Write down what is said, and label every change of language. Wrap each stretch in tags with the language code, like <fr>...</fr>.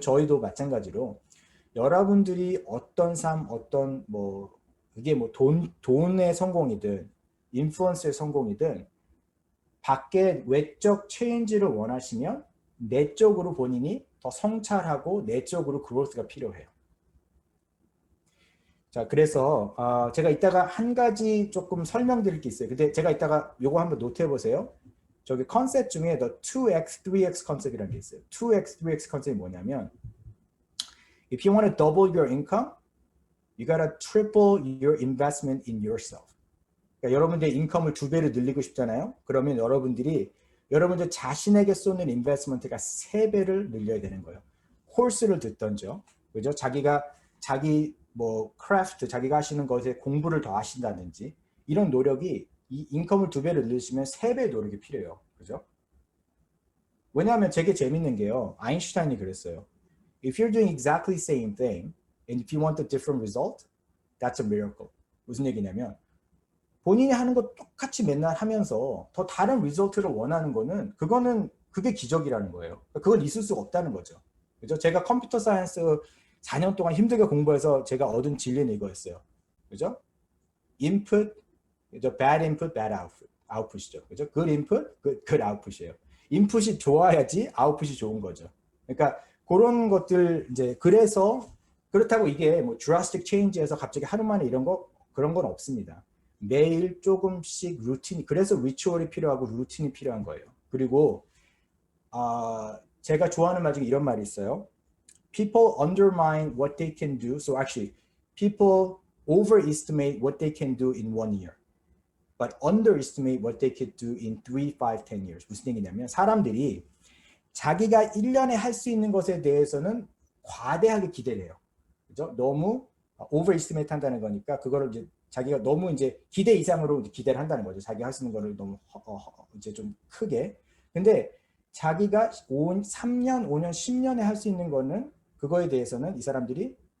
<ko>저희도 마찬가지로 여러분들이 어떤 삶, 어떤 뭐 그게 뭐 돈의 성공이든 인플루언스의 성공이든 밖에 외적 체인지를 원하시면 내적으로 본인이 더 성찰하고 내적으로 그로스가 필요해요. 자, 그래서 제가 이따가 한 가지 조금 설명드릴 게 있어요. 근데 제가 이따가 요거 한번 노트해 보세요. 저기 컨셉 중에 the 2x, 3x 컨셉이라는 게 있어요. 2x, 3x 컨셉이 뭐냐면</ko> <en>if you want to double your income, you gotta triple your investment in yourself.</en> <ko>그러니까 여러분들의 인컴을 2배로 늘리고 싶잖아요. 그러면 여러분들 자신에게 쏟는 인베스트먼트가 3배를 늘려야 되는 거예요. 코र्스를 듣던죠. 그죠? 자기 뭐 크래프트, 자기가 하시는 것에 공부를 더 하신다든지 이런 노력이 이 인컴을 2배로 늘리시면 3배의 노력이 필요해요. 그죠? 왜냐하면 되게 재밌는 게요. 아인슈타인이 그랬어요.</ko> <en>If you're doing exactly the same thing and if you want a different result, that's a miracle.</en> <ko>무슨 얘기냐면 본인이 하는 거 똑같이 맨날 하면서 더 다른 리졸트를 원하는 거는 그게 기적이라는 거예요. 그건 있을 수가 없다는 거죠. 그죠? 제가 컴퓨터 사이언스 4년 동안 힘들게 공부해서 제가 얻은 진리는 이거였어요. 그죠? input, 그죠?</ko> <en>bad input, bad output이죠.</en> <ko>그죠?</ko> <en>good input, good output이에요.</en> <ko>인풋이 좋아야지 아웃풋이 좋은 거죠. 그러니까 그런 것들 이제 그렇다고 이게 뭐 드라스틱 체인지에서 갑자기 하루 만에 그런 건 없습니다. 매일 조금씩 루틴이 그래서 리추얼이 필요하고 루틴이 필요한 거예요. 그리고 제가 좋아하는 말 중에 이런 말이 있어요.</ko> <en>People undermine what they can do. So actually, people overestimate what they can do in 1 year, but underestimate what they could do in 3, 5, 10 years.</en> <ko>무슨 얘기냐면 사람들이 자기가 1년에 할 수 있는 것에 대해서는 과대하게 기대를 해요. 그죠? 너무 overestimate 한다는 거니까 그거를 이제 자기가 너무 이제 기대 이상으로 기대를 한다는 거죠. 자기가 할 수 있는 거를 너무 이제 좀 크게. 근데 자기가 3년, 5년, 10년에 할 수 있는 거는 그거에 대해서는 이 사람들이</ko>